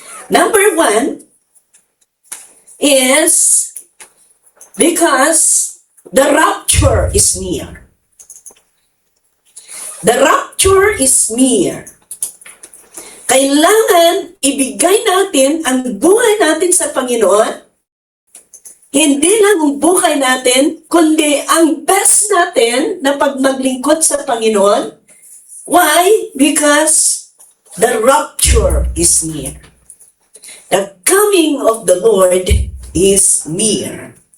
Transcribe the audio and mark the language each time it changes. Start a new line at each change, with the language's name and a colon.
English: Number 1 is because the rapture is near. The rapture is near.
Filipino: Kailangan ibigay natin ang buhay natin sa Panginoon. Hindi lang ang buhay natin, kundi ang best natin na pagmaglingkod sa Panginoon.
English: Why? Because the rapture is near. The coming of the Lord is near.